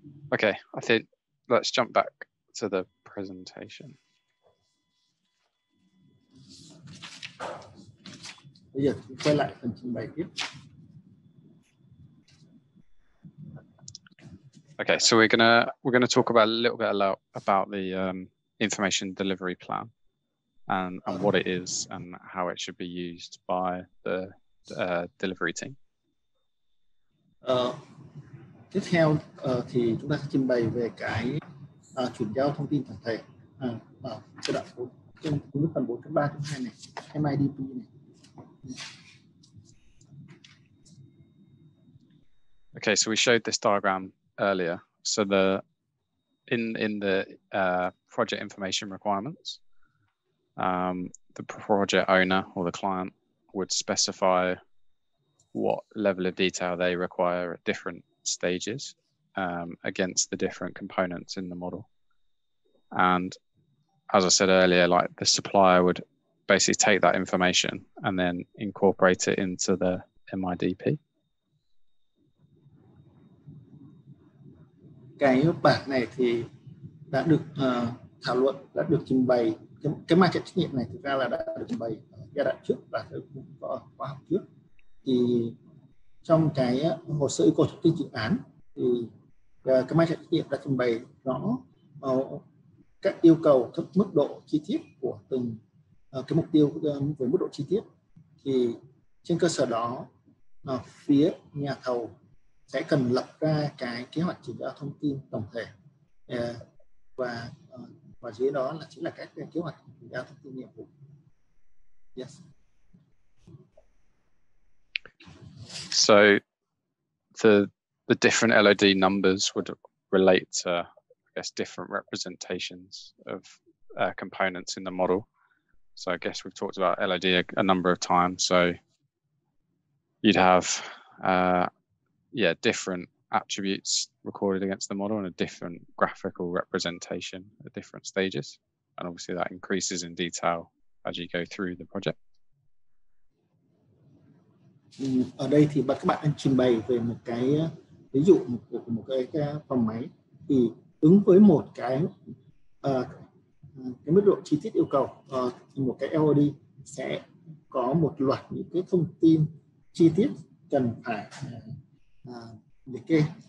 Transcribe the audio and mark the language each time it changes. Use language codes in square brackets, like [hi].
[en] Okay, I think let's jump back to the presentation. [vi] Bây giờ quay lại phần trình bày tiếp. [en] Okay, so we're gonna talk about a little bit about the information delivery plan and what it is and how it should be used by the delivery team. [vi] Tiếp theo thì chúng ta sẽ trình bày về cái chuyển giao thông tin tổng thể ở giai đoạn 4 trên phần 4.3.2 này, MIDP này. [en] Okay, so we showed this diagram earlier. So in the project information requirements, the project owner or the client would specify what level of detail they require at different stages against the different components in the model. And as I said earlier, like the supplier would basically take that information and then incorporate it into the MIDP. [vi] Cái bản này thì đã được thảo luận, đã được trình bày. Cái ma trận trách nhiệm này thực ra là đã được trình bày ở giai đoạn trước và có khóa học trước. Thì trong cái hồ sơ yêu cầu thông tin dự án thì cái ma trận trách nhiệm đã trình bày rõ các yêu cầu, các mức độ chi tiết của từng cái mục tiêu với mức độ chi tiết. Thì trên cơ sở đó phía nhà thầu sẽ cần lập ra cái kế hoạch chuyển giao thông tin tổng thể và dưới đó là chính là các kế hoạch chuyển giao thông tin nhiệm vụ. [en] Yes. So the different LOD numbers would relate to, I guess, different representations of components in the model. So I guess we've talked about LOD a number of times. So you'd have different attributes recorded against the model and a different graphical representation at different stages. And obviously that increases in detail as you go through the project. [vi] Ở đây thì các bạn đang trình bày về một cái ví dụ của một cái phòng máy thì ứng với một cái mức độ chi tiết yêu cầu, một cái LOD sẽ có một loạt những cái thông tin chi tiết cần phải liệt kê.